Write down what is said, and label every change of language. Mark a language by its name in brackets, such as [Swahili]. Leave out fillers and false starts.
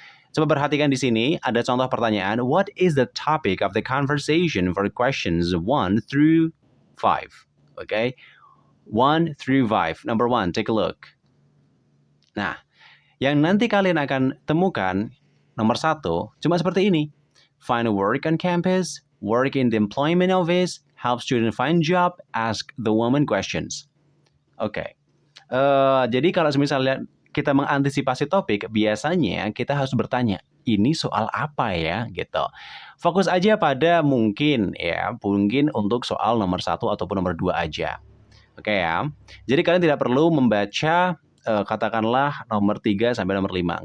[Indonesian] Coba perhatikan di sini, ada contoh pertanyaan, [English] what is the topic of the conversation for questions 1 through 5? Okay? 1 through 5. Number 1, take a look. [Indonesian] Nah, yang nanti kalian akan temukan, nomor 1, cuma seperti ini. [English] Find a work on campus, work in the employment office, help student find job, ask the woman questions. [Indonesian] Oke. Jadi kalau misalnya kita mengantisipasi topik, biasanya kita harus bertanya, ini soal apa ya? Gitu. Fokus aja pada mungkin untuk soal nomor 1 ataupun nomor 2 aja. Oke ya. Jadi kalian tidak perlu membaca katakanlah nomor 3 sampai nomor 5.